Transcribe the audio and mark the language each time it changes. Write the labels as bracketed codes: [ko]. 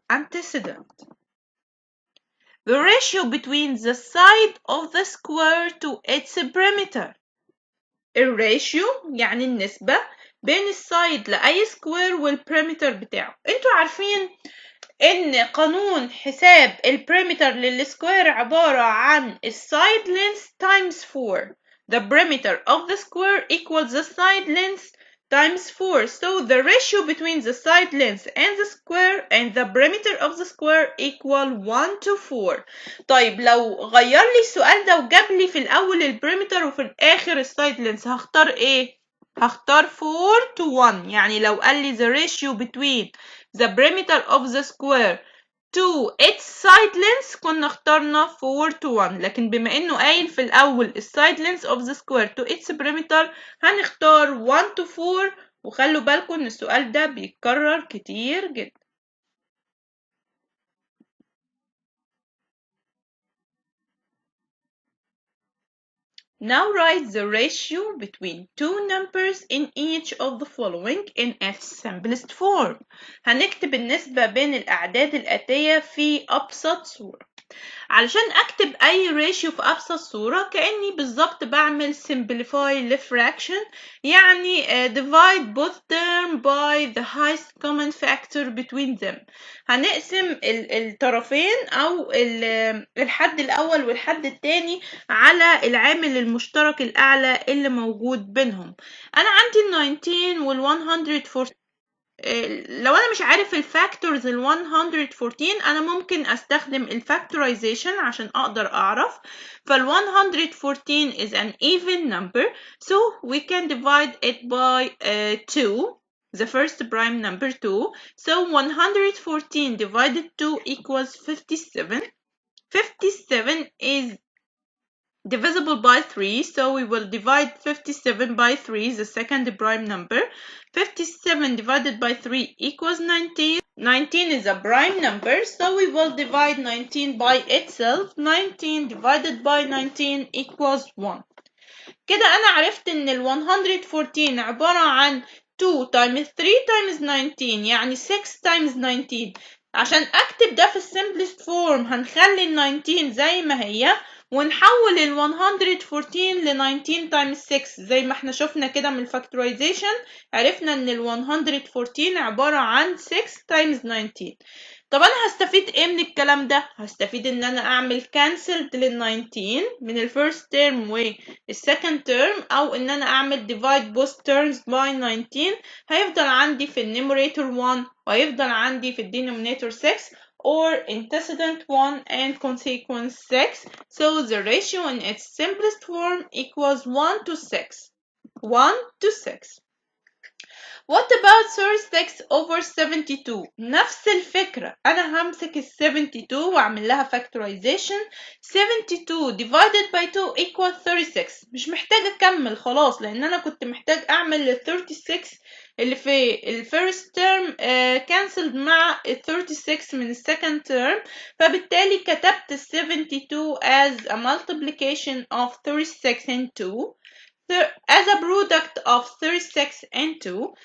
[en] antecedent the ratio between the side of the square to its perimeter. [ar] الريشيو يعني النسبة بين السايد لأي سكوير والبريمتر بتاعه. انتوا عارفين ان قانون حساب البريمتر للسكوير عبارة عن السايد [en] length times 4. The perimeter of the square equals the side length times 4. So the ratio between the side length and the square and the perimeter of the square equal 1 to 4. [ar] طيب لو غير لي السؤال ده وجاب لي في الأول البريمتر وفي الآخر السايد length، هختار إيه؟ هختار [en] 4 to 1. [ar] يعني لو قال لي [en] the ratio between the perimeter of the square to its side length [ar] كنا اخترنا [en] 4 to 1، [ar] لكن بما انه قايل في الاول السايد [en] length of the square to its perimeter [ar] هنختار [en] 1 to 4. [ar] وخلوا بالكم ان السؤال ده بيتكرر كتير جدا. [en] Now write the ratio between two numbers in each of the following in its simplest form. [ar] هنكتب النسبة بين الأعداد الآتية في أبسط صورة. علشان أكتب أي ratio في أبسط صورة كأني بالظبط بعمل [en] simplify fraction، [ar] يعني [en] divide both term by the highest common factor between them. [ar] هنقسم الطرفين أو الحد الأول والحد التاني على العامل المشترك الأعلى اللي موجود بينهم. أنا عندي 19 وال 114. لو أنا مش عارف الفاكتورز ال 114 أنا ممكن أستخدم الفاكتورايزيشن عشان أقدر أعرف. فال [en] 114 is an even number, so we can divide it by 2. The first prime number 2. So 114 divided 2 equals 57. 57 is divisible by 3, so we will divide 57 by 3, the second prime number. 57 divided by 3 equals 19. 19 is a prime number, so we will divide 19 by itself. 19 divided by 19 equals 1. [ar] كده أنا عرفت إن ال 114 عبارة عن [en] 2 times 3 times 19، [ar] يعني [en] 6 times 19. [ar] عشان أكتب ده في الsimplest form هنخلي ال 19 زي ما هي ونحول ال 114 ل [en] 19 times 6 [ar] زي ما احنا شفنا كده من الفاكتورايزيشن. عرفنا ان ال 114 عبارة عن [en] 6 times 19. [ar] طب انا هستفيد ايه من الكلام ده؟ هستفيد ان انا اعمل cancelled لل 19 من ال [en] first term [ar] وال [en] second term، [ar] او ان انا اعمل [en] divide both terms by 19. [ar] هيفضل عندي في النيميريتور 1 وهيفضل عندي في الدينوميناتور 6 [en] or antecedent 1 and consequence 6. So the ratio in its simplest form equals 1 to 6. 1 to 6. What about 36 over 72؟ [ar] نفس الفكرة، أنا همسك ال 72 وأعمل لها factorization. [en] 72 divided by 2 equals 36. [ar] مش محتاج أكمل خلاص، لأن أنا كنت محتاج أعمل ال 36 اللي في ال [en] first term [ar] cancelled مع ال 36 من ال [en] second term، [ar] فبالتالي كتبت ال 72 [en] as a multiplication of 36 and 2 [ar] as a product of 36 and 2.